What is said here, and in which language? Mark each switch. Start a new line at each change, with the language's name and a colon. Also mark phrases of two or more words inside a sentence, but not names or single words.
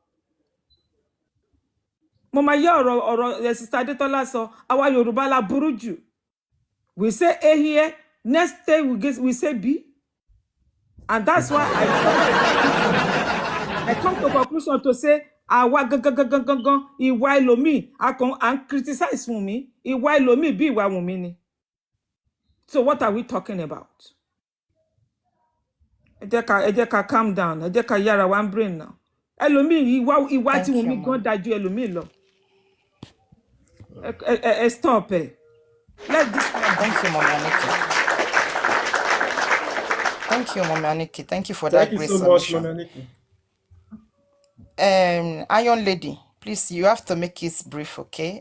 English: Mama or Sister Adetola so our Yoruba la buruju. We say A here, next day we say B. And that's why I come to conclusion to say
Yoruba: àwa gangan ìwà ẹlòmíì
English: and criticize Wunmi
Yoruba: ìwà ẹlòmíì bí ìwà Wunmi ni.
English: So what are we talking about?
Yoruba: Ẹ jẹ́ ká
English: calm down.
Yoruba: Ẹ jẹ́ ká yára
English: one brain now.
Yoruba: Ẹlòmíì ìwà tí Wunmi gan dájú ẹlòmíì lọ.
English: Stop it. Let this one. Thank you, Mommy Aniki. Thank you, Mommy Aniki. Thank you for Thank that you great so much, submission. Mommy Aniki. Iron Lady, please, you have to make it brief, okay?